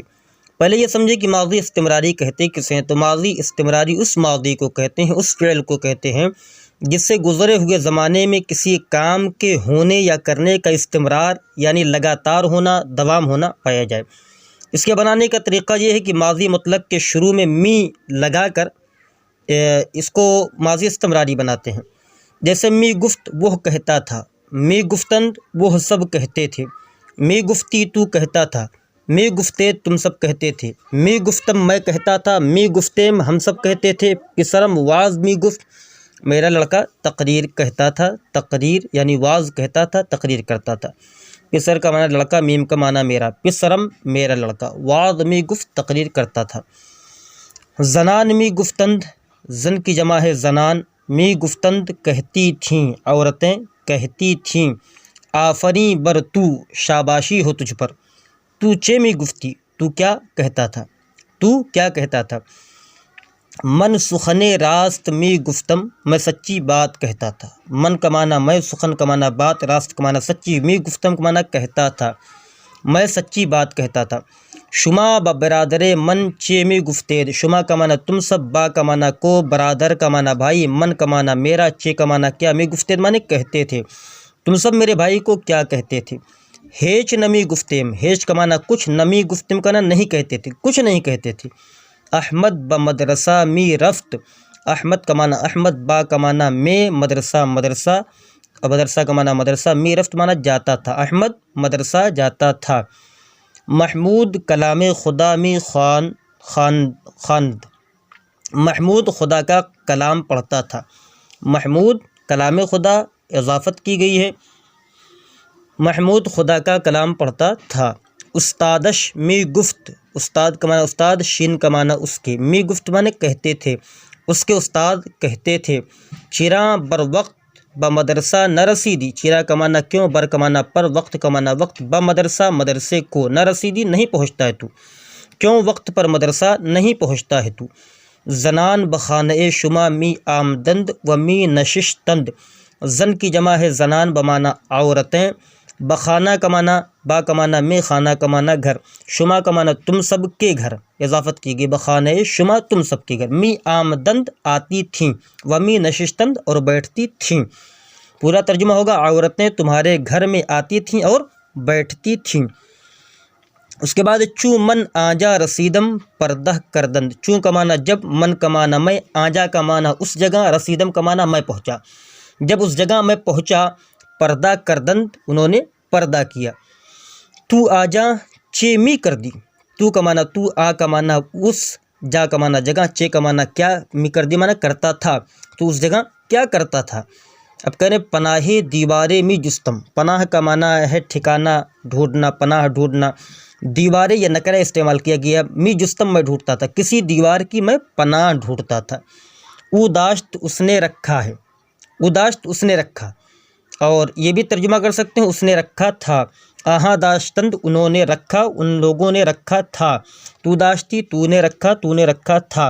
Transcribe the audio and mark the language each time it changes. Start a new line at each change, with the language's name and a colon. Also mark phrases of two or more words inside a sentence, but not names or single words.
Urdu: پہلے یہ سمجھے کہ ماضی استمراری کہتے کسے ہیں؟ تو ماضی استمراری اس ماضی کو کہتے ہیں، اس فعل کو کہتے ہیں جس سے گزرے ہوئے زمانے میں کسی کام کے ہونے یا کرنے کا استمرار یعنی لگاتار ہونا، دوام ہونا پایا جائے۔ اس کے بنانے کا طریقہ یہ ہے کہ ماضی مطلق کے شروع میں می لگا کر اس کو ماضی استمراری بناتے ہیں۔ جیسے
Persian: می گفت
Urdu: وہ کہتا تھا،
Persian: می گفتند
Urdu: وہ سب کہتے تھے،
Persian: می گفتی
Urdu: تو کہتا تھا،
Persian: می گفتے
Urdu: تم سب کہتے تھے،
Persian: می گفتم
Urdu: میں کہتا تھا،
Persian: می گفتیم
Urdu: ہم سب کہتے تھے،
Persian: پسرم واز می گفت
Urdu: میرا لڑکا تقریر کہتا تھا، تقریر یعنی واز کہتا تھا، تقریر کرتا تھا۔ پسر کا معنی لڑکا، میم کا معنی میرا، پسرم میرا لڑکا،
Persian: واز می گفت
Urdu: تقریر کرتا تھا۔
Persian: زنان می گفتند،
Urdu: زن کی جمع ہے زنان،
Persian: می گفتند
Urdu: کہتی تھیں، عورتیں کہتی تھیں۔
Persian: آفریں بر تو،
Urdu: شاباشی ہو تجھ پر۔
Persian: تو چے می گفتی،
Urdu: تو کیا کہتا تھا، تو کیا کہتا تھا۔
Persian: من سخن راست می گفتم،
Urdu: میں سچی بات کہتا تھا۔ من کا معنی میں، سخن کا معنی بات، راست کا معنی سچی،
Persian: می گفتم
Urdu: کا معنی کہتا تھا، میں سچی بات کہتا تھا۔
Persian: شما با برادر من چے می گفتید،
Urdu: شما کا معنی تم سب، با کا معنی کو، برادر کا معنی بھائی، من کا معنی میرا، چے کا معنی کیا،
Persian: می گفتید
Urdu: معنی کہتے تھے، تم سب میرے بھائی کو کیا کہتے تھے۔
Persian: ہیچ نمی گفتیم،
Urdu: ہیچ کا معنی کچھ، نمی گفتیم کا معنی نہیں کہتے تھے، کچھ نہیں کہتے تھے۔
Persian: احمد با مدرسہ می رفت،
Urdu: احمد کا معنی احمد، با کا معنی میں، مدرسہ مدرسہ، مدرسہ کا معنی مدرسہ،
Persian: می رفت
Urdu: معنی جاتا تھا، احمد مدرسہ جاتا تھا۔
Persian: محمود کلام خدا می خواند،
Urdu: محمود خدا کا کلام پڑھتا تھا،
Persian: محمود کلام خدا
Urdu: اضافت کی گئی ہے، محمود خدا کا کلام پڑھتا تھا۔
Persian: استادش می گفت،
Urdu: استاد کا معنی استاد، شین کا معنی اس کے،
Persian: می گفت
Urdu: معنی کہتے تھے، اس کے استاد کہتے تھے۔
Persian: چراں بر وقت با مدرسہ نہ رسیدی،
Urdu: چرا کا معنی کیوں، بر کا معنی پر، وقت کا معنی وقت،
Persian: با مدرسہ
Urdu: مدرسے کو،
Persian: نہ رسیدی
Urdu: نہیں پہنچتا ہے تو، کیوں وقت پر مدرسہ نہیں پہنچتا ہے تو۔
Persian: زنان بخانہ شما می آمدند و می نششتند،
Urdu: زن کی جمع ہے زنان بمعنی عورتیں، بخانہ کا معنی با کا معنی میں، خانہ کا معنی گھر، شما کا معنی تم سب کے گھر، اضافت کی گئی،
Persian: بخانہ شما
Urdu: تم سب کے گھر،
Persian: می آمدند
Urdu: آتی تھیں،
Persian: و می نششتند
Urdu: اور بیٹھتی تھیں۔ پورا ترجمہ ہوگا عورتیں تمہارے گھر میں آتی تھیں اور بیٹھتی تھیں۔ اس کے بعد
Persian: چوں من آجا رسیدم پردہ کردند،
Urdu: چوں کا معنی جب، من کا معنی میں، آجا کا معنی اس جگہ، رسیدم کا معنی میں پہنچا، جب اس جگہ میں پہنچا،
Persian: پردہ کردند
Urdu: انہوں نے پردہ کیا۔
Persian: تو آجا چے می کر دی،
Urdu: تو کا معنی تو، آ کا معنی اس، جا کا معنی جگہ، چے کا معنی کیا،
Persian: می کر دی
Urdu: معنی کرتا تھا، تو اس جگہ کیا کرتا تھا۔ اب کہہ رہے
Persian: پناہ دیوارے می جستم،
Urdu: پناہ کا معنی ہے ٹھکانہ ڈھونڈنا، پناہ ڈھونڈنا، دیوارے یا نکرہ استعمال کیا گیا،
Persian: می جستم
Urdu: میں ڈھونڈتا تھا، کسی دیوار کی میں پناہ ڈھونڈتا تھا۔
Persian: او داشت
Urdu: اس نے رکھا ہے،
Persian: او داشت
Urdu: اس نے رکھا، اور یہ بھی ترجمہ کر سکتے ہیں اس نے رکھا تھا۔
Persian: آہاں داشتند
Urdu: انہوں نے رکھا، ان لوگوں نے رکھا تھا۔
Persian: تو داشتی
Urdu: تو نے رکھا، تو نے رکھا تھا۔